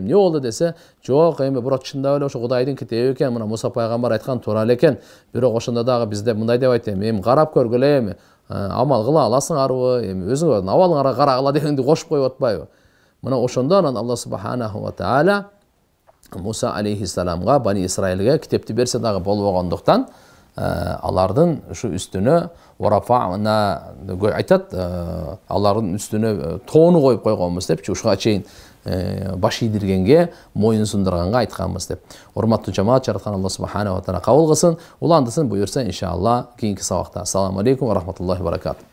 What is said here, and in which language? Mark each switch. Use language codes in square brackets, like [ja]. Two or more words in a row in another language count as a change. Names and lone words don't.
[ky] Эмне болду?" десе, "Жок, эми бирок чындап эле ошо Кудайдын китеби экен, мына Муса пайгамбар айткан туура эле экен. Бирок ошондо дагы бизде мындай деп айтты, эми карап көргүлө эми. амал кыла аласыңарбы, эми өзүңөрдүн абалыңарга карагыла дегенди кошуп коюп атпайбы? Мына ошондо анан [ar] الله سبحانه وتعالى [ky] Муса алейхиссаламга, Бани Исраилге китепти берсе дагы болбогондуктан, алардын ушу үстүнө варафана айтат, алардын үстүнө тоону коюп койгонбуз депчи, ушуга чейин баш ийдиргенге, моюн сундурганга айтканбыз деп. Урматтуу жамаат, жараткан [ar] الله سبحانه وتعالى [ky] кабыл кылсын, уландысын буюрса иншалла кийинки сабакта. [ar] السلام عليكم ورحمة الله وبركاته.